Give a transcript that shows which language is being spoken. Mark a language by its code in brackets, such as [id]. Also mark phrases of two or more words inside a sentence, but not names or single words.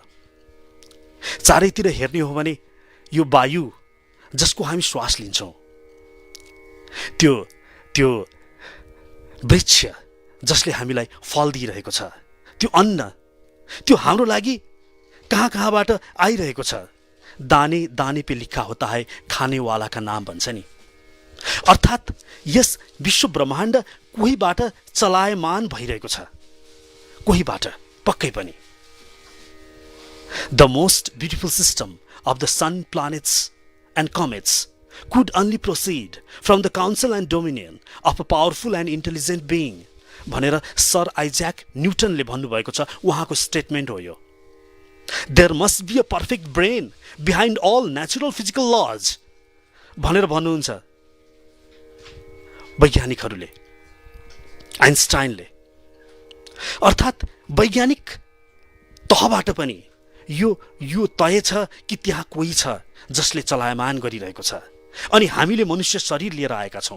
[ne] चारैतिर हेर्ने हो भने यो वायु जसको हामी श्वास लिन्छौं, त्यो वृक्ष जसले हामीलाई फल दिइरहेको छ, त्यो अन्न, त्यो हाम्रो लागि कहाँबाट आइरहेको छ? [hi] दाने दाने पे लिखा होता है खाने वाला का नाम [ne] भन्छ नि। अर्थात् यस विश्व ब्रह्माण्ड कोहीबाट चलायमान भइरहेको छ, कोहीबाट पक्कै पनि। [en] The most beautiful system of the sun, planets and comets could only proceed from the counsel and dominion of a powerful and intelligent being [ne] भनेर सर आइज्याक न्युटनले भन्नुभएको छ। उहाँको स्टेटमेन्ट हो यो। [en] There must be a perfect brain behind all natural physical laws [ne] भनेर भन्नुहुन्छ वैज्ञानिकहरूले, आइन्स्टाइनले। अर्थात् वैज्ञानिक तहबाट पनि यो तय छ कि त्यहाँ कोही छ जसले चलायमान गरिरहेको छ, अनि हामीले मनुष्य शरीर लिएर आएका छौँ।